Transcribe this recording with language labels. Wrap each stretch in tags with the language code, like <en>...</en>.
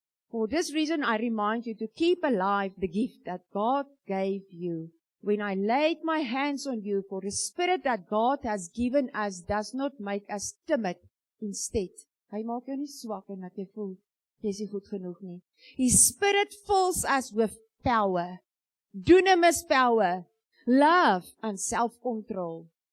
<en>For this reason I remind you to keep alive the gift that God gave you. When I laid my hands on you, for the spirit that God has given us does not make us timid.</en> <af>Instead, hy maak jou nie swak en dat jy voel, jy is nie goed genoeg nie.</af> <en>His spirit fills us with power, dunamis power, love and self-control.</en>